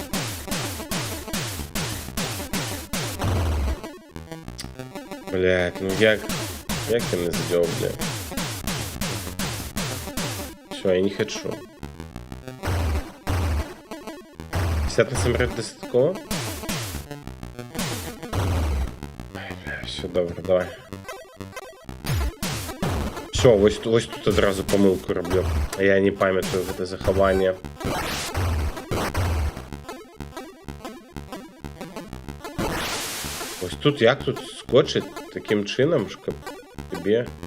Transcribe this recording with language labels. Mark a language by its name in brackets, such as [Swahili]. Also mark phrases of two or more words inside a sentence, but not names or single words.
[Russian] Блять, ну як я не сделал, блядь? Все, я не хочу. [Ukrainian] 50 на самолет достатково? Ай, бля, все, добре, давай. Все, ось тут одразу помилку роблю. А я не пам'ятаю це заховання. Ось тут як тут скочить таким чином, щоб тобі...